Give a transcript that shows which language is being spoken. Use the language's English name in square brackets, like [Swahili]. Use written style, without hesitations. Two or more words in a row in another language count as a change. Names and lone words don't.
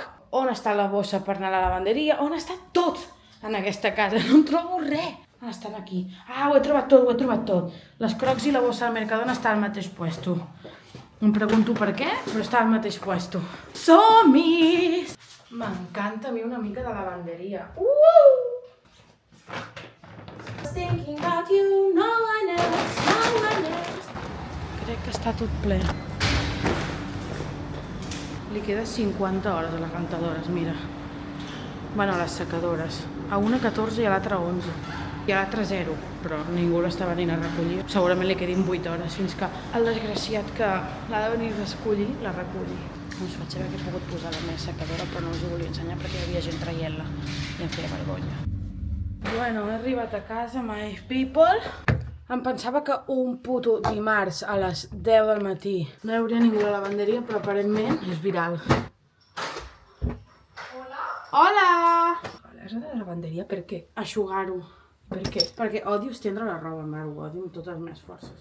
[Catalan] On està la bossa per anar a la lavanderia? On està tot en aquesta casa? No en trobo res. Ah, estan aquí. Ah, ho he trobat tot, ho he trobat tot. Les crocs i la bossa del Mercadona estan al mateix puesto. Em pregunto per què, però està al mateix puesto. Som-hi! M'encanta a mi una mica de lavanderia. [English] Thinking about you, no one else, no one else. [Catalan] Crec que està tot ple. Li queda 50 hores a les rentadores, mira. Bueno, a les secadores. A una 14 i a l'altra 11. I a l'altre 0, però ningú l'està venint a recollir. Segurament li quedin 8 hores fins que el desgraciat que l'ha de venir a recollir, la reculli. Us vaig saber que he pogut posar la meva secadora, però no us ho volia ensenyar perquè hi havia gent traient-la i em feia vergonya. Bueno, he arribat a casa, [English] my people. [Catalan] Em pensava que un puto dimarts a les 10 del matí no hi hauria ningú a la lavanderia, però aparentment és viral. Hola! Has de la lavanderia per què? Aixugar-ho. Per què? Perquè odio estendre la roba, mare, ho odio amb totes les meves forces.